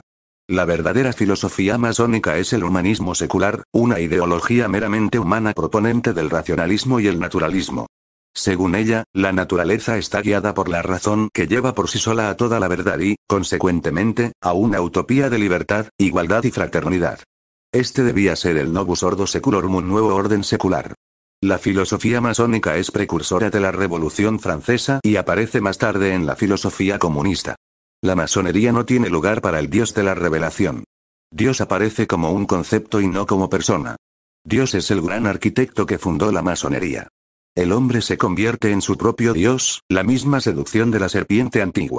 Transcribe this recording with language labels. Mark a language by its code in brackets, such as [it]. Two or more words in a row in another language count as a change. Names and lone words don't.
[es] La verdadera filosofía masónica es el humanismo secular, una ideología meramente humana proponente del racionalismo y el naturalismo. Según ella, la naturaleza está guiada por la razón que lleva por sí sola a toda la verdad y, consecuentemente, a una utopía de libertad, igualdad y fraternidad. Este debía ser el [la] novus ordo seculorum, [es] un nuevo orden secular. La filosofía masónica es precursora de la Revolución Francesa y aparece más tarde en la filosofía comunista. La masonería no tiene lugar para el Dios de la revelación. Dios aparece como un concepto y no como persona. Dios es el gran arquitecto que fundó la masonería. El hombre se convierte en su propio dios, la misma seducción de la serpiente antigua.